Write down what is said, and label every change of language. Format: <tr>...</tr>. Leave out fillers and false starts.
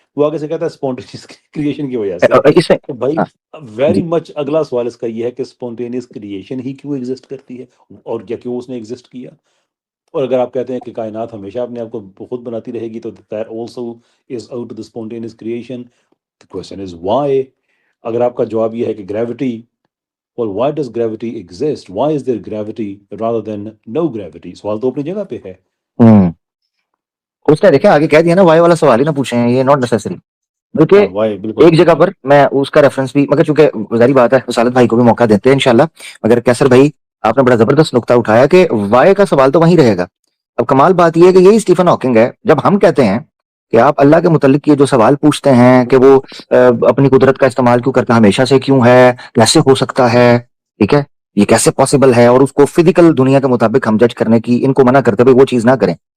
<ur>وہ آگے سے کہتا ہے اسپونٹینیس کریشن کی وجہ سے. تو بھائی</ur> <en>very much</en> <ur>اگلا سوال اس کا یہ ہے کہ اسپونٹینیس کریشن ہی کیوں ایگزسٹ کرتی ہے اور کیا کیوں اس نے ایگزسٹ کیا. اور اگر آپ کہتے ہیں کہ کائنات ہمیشہ اپنے آپ کو خود بناتی رہے گی تو</ur> <en>that also is out of the spontaneous creation. The question is why.</en> <ur>اگر آپ کا جواب یہ ہے کہ</ur> <en>gravity, well why does gravity exist, why is there gravity rather than no gravity.</en> <ur>سوال تو اپنی جگہ پہ ہے. اس نے دیکھا آگے کہہ دیا نا وائی والا سوال ہی نہ پوچھے ہیں, یہ</ur> <en>Not necessary.</en> <ur>بلکہ ایک جگہ پر میں اس کا ریفرنس بھی, مگر چونکہ ظاہری بات ہے وسالت بھائی کو بھی موقع دیتے ہیں انشاءاللہ, مگر کیسر بھائی آپ نے بڑا زبردست نقطہ اٹھایا کہ وائی کا سوال تو وہیں رہے گا. اب کمال بات یہ ہے کہ یہی اسٹیفن ہاکنگ ہے. جب ہم کہتے ہیں کہ آپ اللہ کے متعلق یہ جو سوال پوچھتے ہیں کہ وہ اپنی قدرت کا استعمال کیوں کرتا ہے, ہمیشہ سے کیوں ہے, کیسے ہو سکتا ہے, ٹھیک ہے, یہ کیسے پاسبل ہے, اور اس کو فزیکل دنیا کے مطابق ہم جج کرنے کی ان کو منع کرتے ہوئے وہ چیز نہ کریں.</ur>